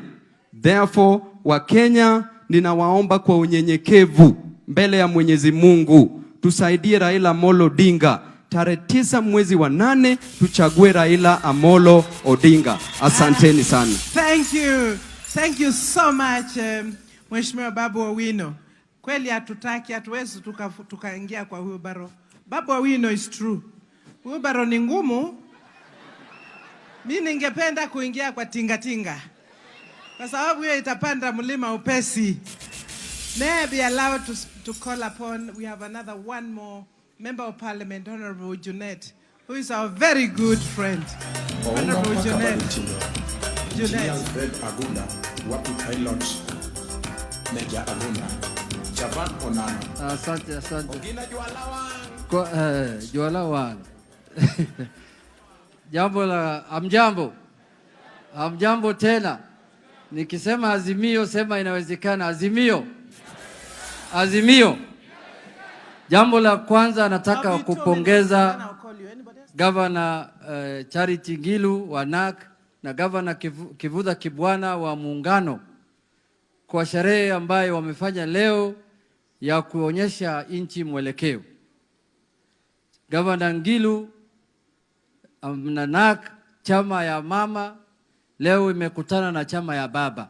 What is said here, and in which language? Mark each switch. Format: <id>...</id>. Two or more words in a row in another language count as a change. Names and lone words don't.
<en>Therefore,</en> <sw>Wakenya, ninawaomba kwa unyenyekevu mbele ya Mwenyezi Mungu, tusaidie Raila Amolo Odinga. Tarehe 9 mwezi wa 8 tuchague Raila Amolo Odinga. Asanteni sana.</sw> <en>Thank you. Thank you so much,</en> <sw>Mheshimiwa Babu Awino. Kweli hatutaki, hatuwezi tukaingia kwa huyo baro.</sw> <en>Babu Awino is true.</en> <sw>Huyo baro ni ngumu. Mimi ningependa kuingia kwa tingatinga. Kwa sababu hiyo itapanda mlima upesi.</sw> <en>May I be allowed to call upon, we have one more Member of Parliament, Honorable Junet, who is our very good friend. Honorable Junet.</en> <sw>Asante. Jualawan. Jambo la amjambo tena. Nikisema azimio, sema inawezekana. Azimio. Jambo la kwanza nataka kupongeza Governor Charity Ngilu wa NAK na Governor Ngilu Kibwana wa Muungano kwa sherehe ambayo wamefanya leo ya kuonyesha nchi mwelekeo. Governor Ngilu na NAK, chama ya mama leo imekutana na chama ya baba.</sw>